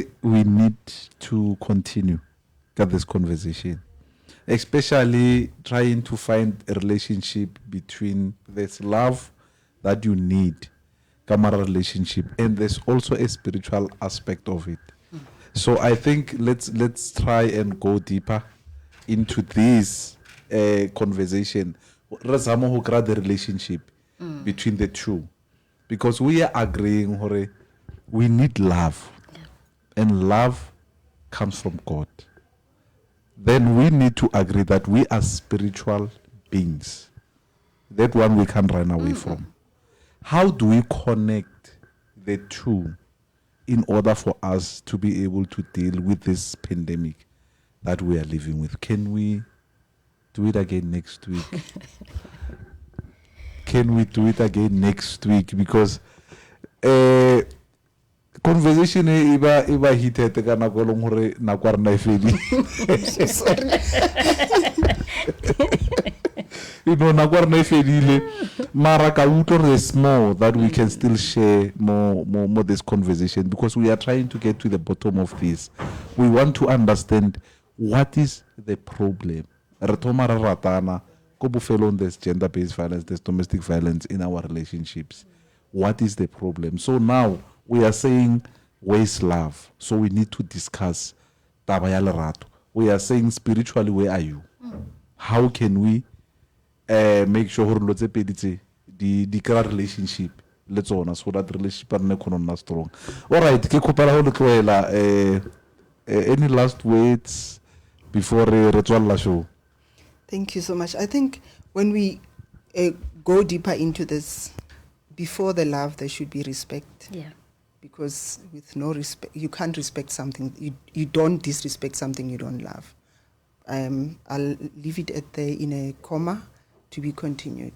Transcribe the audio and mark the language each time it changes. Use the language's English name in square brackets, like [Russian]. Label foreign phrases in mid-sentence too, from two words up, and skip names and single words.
[English] We need to continue this conversation, especially trying to find a relationship between this love that you need, camera relationship, and there's also a spiritual aspect of it. So I think let's try and go deeper into this conversation [Southern Sotho] re zama ho [English] create the relationship between the two, because we are agreeing hore we need love, and love comes from God. Then we need to agree that we are spiritual beings. That one we can't run away from. How do we connect the two in order for us to be able to deal with this pandemic that we are living with? Can we do it again next week? Can we do it again next week? Because conversation [Southern Sotho] iba heated ka nako long hore nako rena e fedi. [English] You know, [Southern Sotho] nako rena e fedile mara ka utlwa [English] there's more that we can still share more this conversation, because we are trying to get to the bottom of this. We want to understand what is the problem. [Southern Sotho] Re thoma re ratana ko bofelong, [English] there's gender-based violence, there's domestic violence in our relationships. What is the problem? So now we are saying, where's love? So we need to discuss [Southern Sotho] taba ya lerato. [English] We are saying, spiritually, where are you? How can we make sure [Southern Sotho] hore lo tse pedi tse di kra relationship le tsona, [English] so that relationship are nna strong? All right, [Southern Sotho] ke khopela ho le tloela [English] any last words before [Southern Sotho] re tswalla show? [English] Thank you so much. I think when we go deeper into this, before the love, there should be respect. Yeah. Because with no respect, you can't respect something. You don't disrespect something you don't love. I'll leave it at there in a comma, to be continued.